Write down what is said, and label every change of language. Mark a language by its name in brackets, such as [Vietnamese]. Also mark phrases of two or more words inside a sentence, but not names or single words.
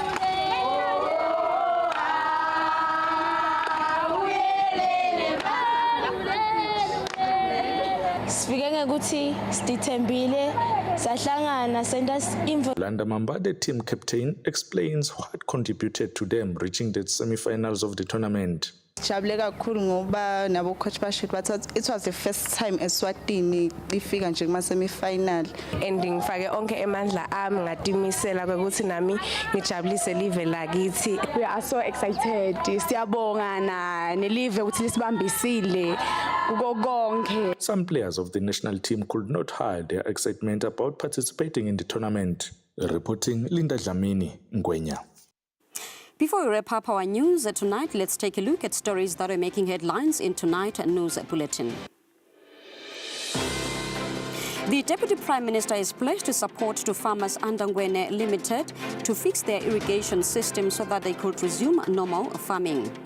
[English] Landa Mamba, the team captain, explains what contributed to them reaching the semi-finals of the tournament. [Swati] Jabule kakhulu ngoba nabo coach basho bathi [English] it was the first time [Swati] eSwatini ifika nje kuma semi-final and ngifake onke emandla ami ngatimisela ukuthi nami ngijabulise live lakithi. [English] We are so excited. [Swati] Siyabonga nelive ukuthi lisibambisile kuko konke. [English] Some players of the national team could not hide their excitement about participating in the tournament. Reporting Linda Dlamini, Ngwenya. Before we wrap up our news tonight, let's take a look at stories that are making headlines in tonight's news bulletin. The Deputy Prime Minister is pledged to support to farmers under Ngwene Limited to fix their irrigation system so that they could resume normal farming.